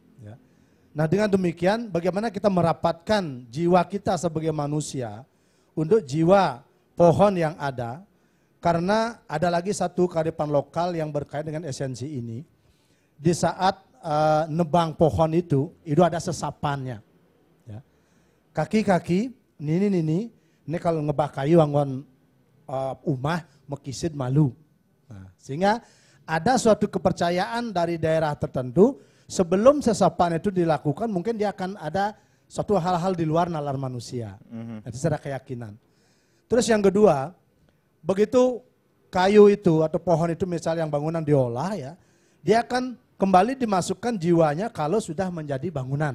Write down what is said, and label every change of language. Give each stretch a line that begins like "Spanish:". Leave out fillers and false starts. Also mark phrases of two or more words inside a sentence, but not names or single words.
Indonesian: Nah dengan demikian bagaimana kita merapatkan jiwa kita sebagai manusia untuk jiwa pohon yang ada, karena ada lagi satu kearifan lokal yang berkait dengan esensi ini. Di saat nebang pohon itu ada sesapannya.
Balinese: Ya. Kaki-kaki,
Indonesian: ini kalau
Balinese: ngebah kayu anggon umah mekisid malu.
Indonesian: Nah, sehingga ada suatu kepercayaan dari daerah tertentu. Sebelum sesapan itu dilakukan, mungkin dia akan ada suatu hal-hal di luar nalar manusia. Itu secara keyakinan. Terus yang kedua, begitu kayu itu atau pohon itu misalnya yang bangunan diolah ya, dia akan kembali dimasukkan jiwanya kalau sudah menjadi bangunan.